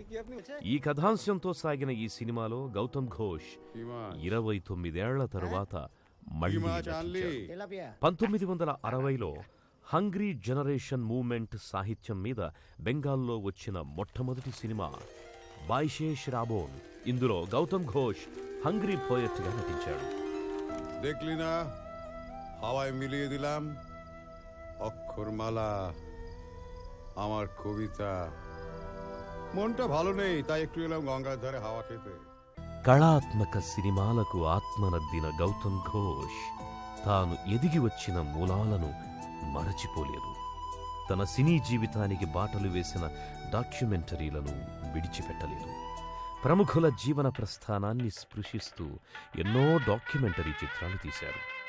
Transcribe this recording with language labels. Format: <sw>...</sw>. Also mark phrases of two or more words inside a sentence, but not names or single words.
<te>ఈ కథాంశంతో సాగిన ఈ సినిమాలో గౌతమ్ ఘోష్ 29 ఏళ్ల తరువాత మళ్ళీ నటించాడు. 1960లో హంగ్రీ జనరేషన్ మూవ్మెంట్ సాహిత్యం మీద బెంగాల్లో వచ్చిన మొట్టమొదటి సినిమా బాయిషేష్ రాబోన్. ఇందులో గౌతమ్ ఘోష్</te> <en>hungry poet</en> <te>గా నటించాడు.</te> <bn>দেখলিনা হাওয়ায় মিলিয়ে দিলাম অক্ষরমালা আমার কবিতা মনটা ভালো নেই তাই একটু এলাম গঙ্গার ধারে হাওয়া খেতে.</bn> <te>కళాత్మక సినిమాలకు ఆత్మనద్దిన గౌతమ్ ఘోష్ తాను ఎదిగి వచ్చిన మూలాలను మరచిపోలేదు. తన సినీ జీవితానికి బాటలు వేసిన డాక్యుమెంటరీలను విడిచిపెట్టలేదు. ప్రముఖుల జీవన ప్రస్థానాన్ని స్పృశిస్తూ ఎన్నో డాక్యుమెంటరీ చిత్రాలు తీశారు.</te>